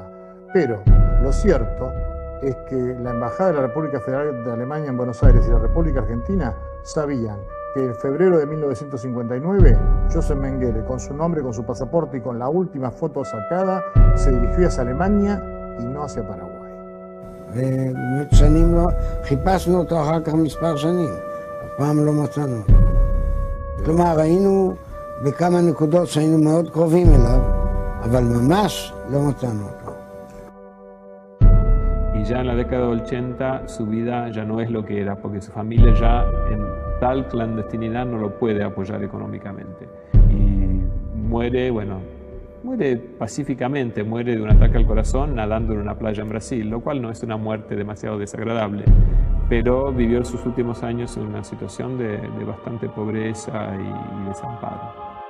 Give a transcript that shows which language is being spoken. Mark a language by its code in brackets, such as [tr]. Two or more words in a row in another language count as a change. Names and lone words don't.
[es] Pero lo cierto es que la embajada de la República Federal de Alemania en Buenos Aires y la República Argentina sabían que en febrero de 1959, Joseph Mengele, con su nombre, con su pasaporte y con la última foto sacada, se dirigió hacia Alemania y no hacia Paraguay. [he] חיפשנו אותו אחר כך מספר שנים, הפעם לא מצאנו. כלומר, היינו בכמה נקודות שהיינו מאוד קרובים אליו, אבל ממש לא מצאנו אותו. [es] Y ya en la década del 80 su vida ya no es lo que era, porque su familia ya en tal clandestinidad no lo puede apoyar económicamente. Y muere pacíficamente, muere de un ataque al corazón nadando en una playa en Brasil, lo cual no es una muerte demasiado desagradable, pero vivió sus últimos años en una situación de bastante pobreza y desamparo.